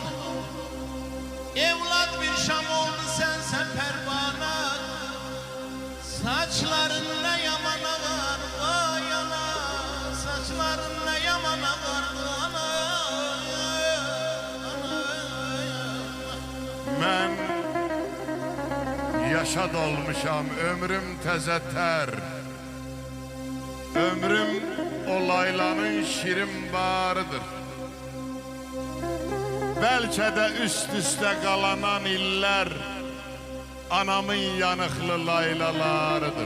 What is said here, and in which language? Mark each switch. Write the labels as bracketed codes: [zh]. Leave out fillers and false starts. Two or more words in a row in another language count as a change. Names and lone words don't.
[tr] Evlat bir şam oldu sense pervana. Saçların ne yaman ağar vay ana. Saçların ne yaman ağar ana. Ben yaşa dolmuşam, [az] ömrüm təzə tər. Ömrüm o laylanın şirin barıdır. Bəlkə də üst-üstə qalanan illər anamın yanıqlı laylalarıdır.